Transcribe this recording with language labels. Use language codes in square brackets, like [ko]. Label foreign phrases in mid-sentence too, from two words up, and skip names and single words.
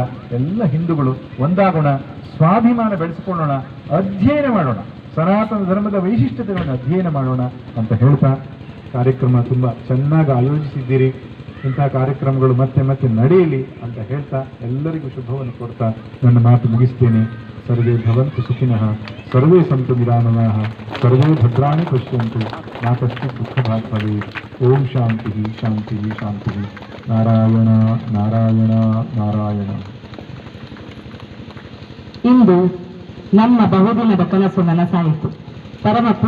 [kn] ಎಲ್ಲ ಹಿಂದೂಗಳು ಒಂದಾಗೋಣ, ಸ್ವಾಭಿಮಾನ ಬೆಳೆಸಿಕೊಳ್ಳೋಣ, ಅಧ್ಯಯನ ಮಾಡೋಣ, ಸನಾತನ ಧರ್ಮದ ವೈಶಿಷ್ಟ್ಯತೆಗಳನ್ನು ಅಧ್ಯಯನ ಮಾಡೋಣ ಅಂತ ಹೇಳ್ತಾ ಕಾರ್ಯಕ್ರಮ ತುಂಬಾ ಚೆನ್ನಾಗಿ ಆಯೋಜಿಸಿದ್ದೀರಿ. ಇಂತಹ ಕಾರ್ಯಕ್ರಮಗಳು ಮತ್ತೆ ಮತ್ತೆ ನಡೆಯಲಿ ಅಂತ ಹೇಳ್ತಾ ಎಲ್ಲರಿಗೂ ಶುಭವನ್ನು ಕೊಡ್ತಾ ನನ್ನ ಮಾತು ಮುಗಿಸ್ತೇನೆ. [sa] ಸರ್ವೇ ಭವಂತು ಸುಖಿನಃ, ಸರ್ವೇ ಸಂತು ನಿರಾಮಯಾಃ, ಸರ್ವೇ ಭದ್ರಾಣಿ ಪಶ್ಯಂತು, ಮಾ ಕಶ್ಚಿತ್ ದುಃಖಭಾಗ್ ಭವೇತ್. ಓಂ ಶಾಂತಿ ಶಾಂತಿ ಶಾಂತಿ. ನಾರಾಯಣ ನಾರಾಯಣ ನಾರಾಯಣ. [kn] ಇಂದು ನಮ್ಮ ಬಹುದಿನದ ಕನಸು ನನಸಾಯಿತು. ಪರಮ